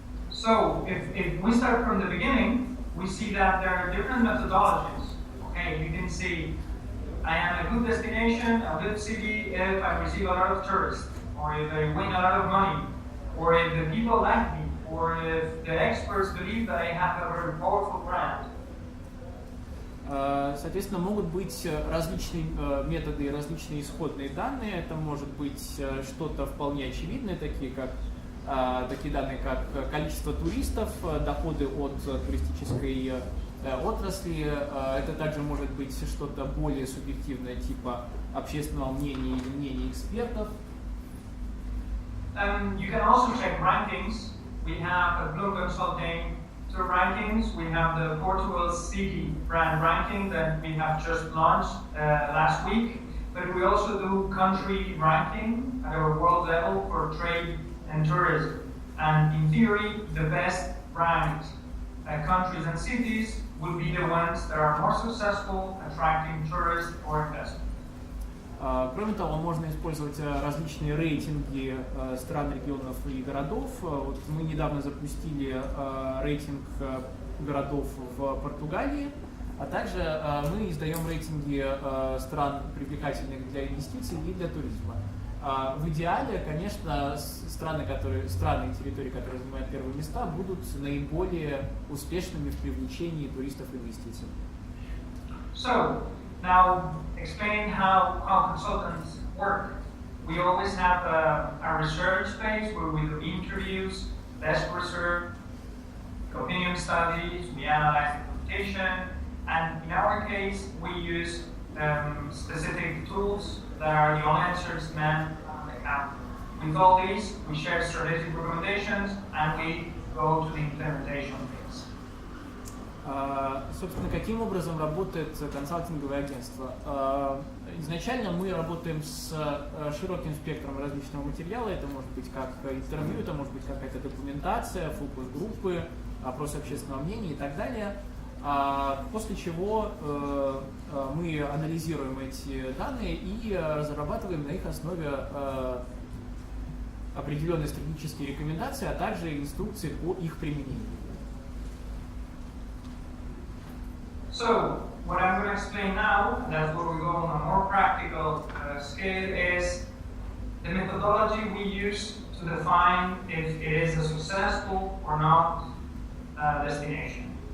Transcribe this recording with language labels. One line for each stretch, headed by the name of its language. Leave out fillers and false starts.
English: So, if we start from the beginning, we see that there are different methodologies. Okay, you can see I am a good destination, a good city if I receive a lot of tourists, or if I win a lot of money, or if the people like me, or if the experts believe that I have a very powerful brand.
Russian: Соответственно, могут быть различные методы и различные исходные данные. Это может быть что-то вполне очевидное, такие данные, как количество туристов, доходы от туристической отрасли. Это также может быть что-то более субъективное, типа общественного мнения или мнения экспертов.
English: You can also check rankings. We have a Bloom Consulting two rankings. We have the Portugal City brand ranking that we have just launched last week, but we also do country ranking at a world level for trade and tourism. And in theory, the best ranked countries and cities will be the ones that are more successful attracting tourists or investors.
Russian: Кроме того, можно использовать различные рейтинги стран, регионов и городов. Вот мы недавно запустили рейтинг городов в Португалии, а также мы издаем рейтинги стран, привлекательных для инвестиций и для туризма. В идеале, конечно, страны и территории, которые занимают первые места, будут наиболее успешными в привлечении туристов и инвестиций.
English: So, now explaining how consultants work. We always have a research phase where we do interviews, desk research, opinion studies, we analyze the presentation, and in our case, we use specific tools that are the answers man on the account. With all these, we share strategic recommendations and we go to the implementation phase.
Russian: Собственно, каким образом работает консалтинговое агентство? Изначально мы работаем с широким спектром различного материала. Это может быть как интервью, это может быть какая-то документация, фокус-группы, опросы общественного мнения и так далее. После чего мы анализируем эти данные и разрабатываем на их основе определенные стратегические рекомендации, а также инструкции по их применению.
English: So, what I'm going to explain now, and that's where we go on a more practical scale, is the methodology we use to define if it is a successful or not destination.